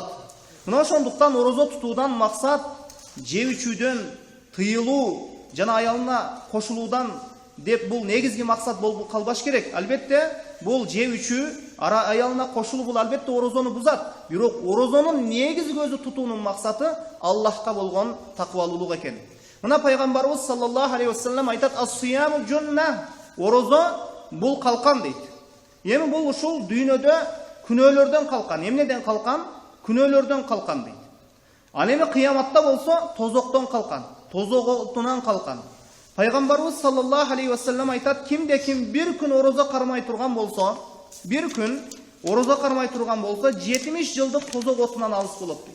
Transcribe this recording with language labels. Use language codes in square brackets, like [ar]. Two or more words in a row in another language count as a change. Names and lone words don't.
[ky] Мына ошондуктан орозо тутуудан максат жеп ичүүдөн тыйылуу жана аялына кошулуудан деп бул негизги максат болуп калбаш керек. Албетте бул жеп ичүү, аялына кошулуу бул албетте орозону бузат. Бирок орозонун негизги өзү тутуунун максаты Аллахка болгон таквалуулук экен. Мына пайгамбарыбыз [ar] صلى الله عليه وسلم [ky] айтат: [ar] "الصيام جنة", [ky] орозо бул калкан дейт. Эми бул ушул дүйнөдө күнөөлөрдөн калкан. Эмнеден калкан? Күнөөлөрдөн калкан дейт. Ал эми кыяматта болсо тозоктон калкан, тозок отунан калкан. Пайгамбарыбыз [ar] صلى الله عليه وسلم [ky] айтат: "Кимде ким бир күн орозо кармай турган болсо, бир күн орозо кармай турган болсо, 70 жылдык тозок отунан алыс болот" дейт.